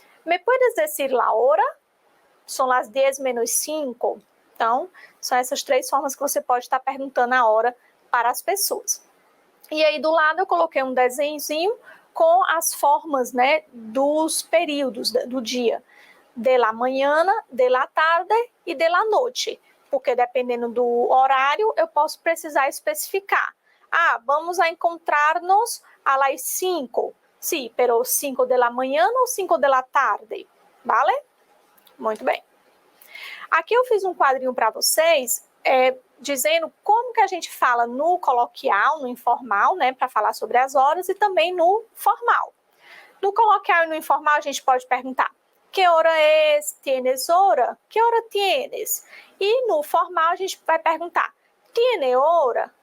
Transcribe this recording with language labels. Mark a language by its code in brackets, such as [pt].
[es] ¿Me puedes decir la hora? Son las 10:05? [pt] Então, são essas três formas que você pode estar perguntando a hora para as pessoas. E aí, do lado, eu coloquei um desenhozinho com as formas, né, dos períodos do dia. [es] De la mañana, de la tarde e de la noche. [pt] Porque dependendo do horário, eu posso precisar especificar. [es] Vamos a encontrar-nos a las 5. Sí, pero 5 de la mañana ou 5 de la tarde? [pt] Vale? Muito bem. Aqui eu fiz um quadrinho para vocês, dizendo como que a gente fala no coloquial, no informal, né, para falar sobre as horas, e também no formal. No coloquial e no informal, a gente pode perguntar, [es] que hora es? ¿Tienes hora? Que hora tienes? [pt] E no formal, a gente vai perguntar, [es] ¿tiene hora?